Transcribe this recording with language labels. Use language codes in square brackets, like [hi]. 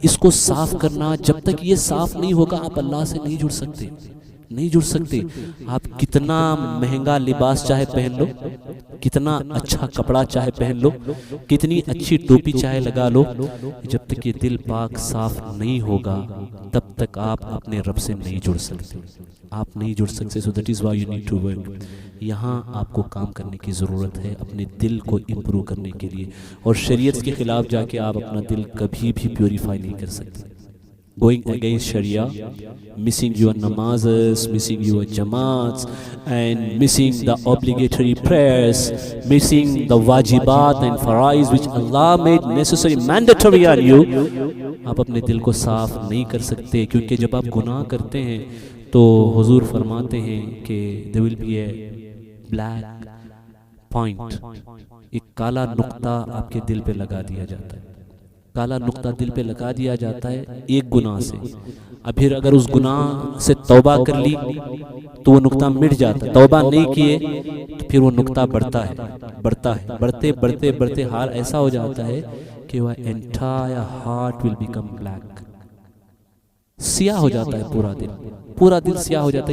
[ur] اس کو صاف کرنا، جب تک یہ صاف نہیں ہوگا آپ اللہ سے نہیں جڑ سکتے. آپ کتنا مہنگا لباس چاہے پہن لو، کتنا اچھا کپڑا چاہے پہن لو، کتنی اچھی ٹوپی چاہے لگا لو، جب تک یہ دل پاک صاف نہیں ہوگا تب تک آپ اپنے رب سے نہیں جڑ سکتے. [en] So that is why you need to work. [ur] یہاں آپ کو کام کرنے کی ضرورت ہے اپنے دل کو امپروو کرنے کے لیے. اور شریعت کے خلاف جا کے آپ اپنا دل کبھی بھی پیوریفائی نہیں کر سکتے. [en] Going against Sharia, missing your namazes, missing your jamaats, and missing the obligatory prayers, missing the wajibat and faraiz which Allah made necessary, mandatory on you. [ur] آپ اپنے دل کو صاف نہیں کر سکتے، کیونکہ جب آپ گناہ کرتے ہیں تو حضور فرماتے ہیں کہ [en] there will be a black point، [ur] ایک کالا نقطہ آپ کے دل پہ لگا دیا جاتا ہے. کالا نقطہ دل پہ لگا دیا جاتا ہے ایک گناہ سے. اب پھر اگر اس گناہ سے توبہ کر لی تو وہ نقطہ مٹ جاتا ہے، توبہ نہیں کیے تو پھر وہ نقطہ بڑھتا ہے، بڑھتے حال ایسا ہو جاتا ہے کہ وہ [en] entire heart will become black، [ur] سیاہ ہو جاتا ہے پورا دل سیاہ ہو جاتا ہے.